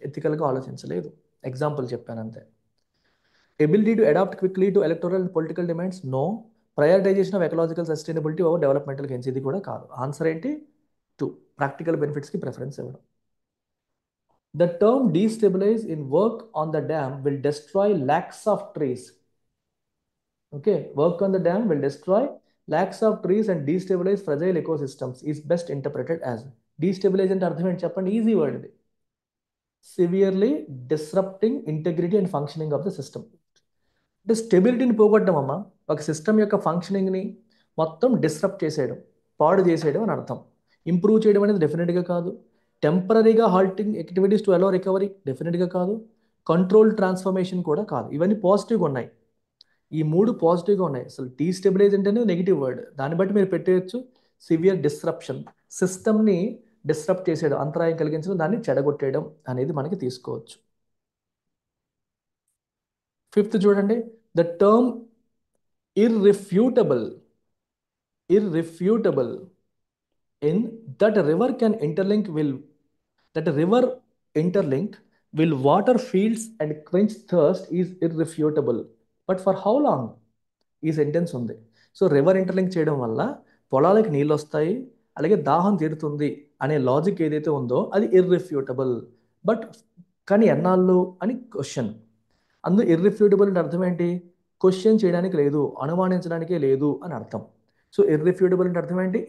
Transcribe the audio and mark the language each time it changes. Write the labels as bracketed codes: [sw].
[te] ఎథికల్గా ఆలోచించలేదు. ఎగ్జాంపుల్ చెప్పాను అంతే. [en] Ability to adapt quickly to electoral and political demands. No. Prioritization of ecological sustainability over developmental gains. [te] ఇది కూడా కాదు. ఆన్సర్ ఏంటి? [en] 2. [te] ప్రాక్టికల్ బెనిఫిట్స్కి ప్రిఫరెన్స్ ఇవ్వడం. [en] The term destabilize in work on the dam will destroy lakhs of trees. Okay, work on the dam will destroy lakhs of trees and destabilize fragile ecosystems is best interpreted as. [te] Destabilize అంటే అర్థం ఏంటి చెప్పండి? Easy word ఇది. [en] Severely disrupting integrity and functioning of the system. [te] అంటే స్టెబిలిటీని పోగొట్టడం అమ్మా. ఒక system యొక్క ఫంక్షనింగ్ని మొత్తం డిస్రప్ట్ చేసేయడం, పాడు చేసేయడం అని అర్థం. ఇంప్రూవ్ చేయడం అనేది డెఫినెట్గా కాదు. టెంపరీగా [en] halting activities to allow recovery [te] డెఫినెట్గా కాదు. కంట్రోల్ ట్రాన్స్ఫర్మేషన్ కూడా కాదు. ఇవన్నీ పాజిటివ్గా ఉన్నాయి. ఈ 3 పాజిటివ్గా ఉన్నాయి. అసలు డీస్టెబిలైజ్ అంటేనే నెగిటివ్ వర్డ్. దాన్ని బట్టి మీరు పెట్టేయచ్చు సివియర్ డిస్రప్షన్. సిస్టమ్ని డిస్రప్ట్ చేసేయడం, అంతరాయం కలిగించడం, దాన్ని చెడగొట్టేయడం అనేది మనకి తీసుకోవచ్చు. 5th చూడండి. [en] The term irrefutable in that a river can interlink will that a river interlink will water fields and quench thirst is irrefutable. But for how long? [te] ఈ సెంటెన్స్ ఉంది. సో రివర్ ఇంటర్లింక్ చేయడం వల్ల పొలాలకి నీళ్ళు వస్తాయి, అలాగే దాహం తీరుతుంది అనే లాజిక్ ఏదైతే ఉందో అది ఇర్రిఫ్యూటబుల్. బట్ కానీ ఎన్నాళ్ళు అని క్వశ్చన్. అందులో ఇర్రిఫ్యూటబుల్ అంటే అర్థం ఏంటి? క్వశ్చన్ చేయడానికి లేదు, అనుమానించడానికే లేదు అని అర్థం. సో ఇర్రిఫ్యూటబుల్ అంటే అర్థం ఏంటి?